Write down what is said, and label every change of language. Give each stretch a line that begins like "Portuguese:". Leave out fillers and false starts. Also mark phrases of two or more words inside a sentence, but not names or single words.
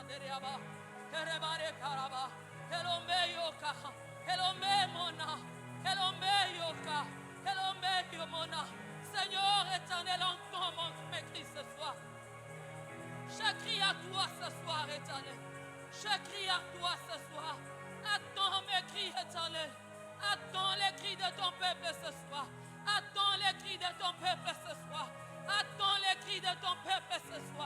Lingala: Yaba. Erebare Karaba. Elombe Yoka. Elombe Mona. Elombe Yoka. Elombe Yomona.
French: Seigneur éternel, entends mes cris ce soir. Je crie à toi ce soir, éternel. Je crie à toi ce soir. Attends mes cris, éternel. Attends les cris de ton peuple ce soir. Attends les cris de ton peuple ce soir. Attends les cris de ton peuple ce soir.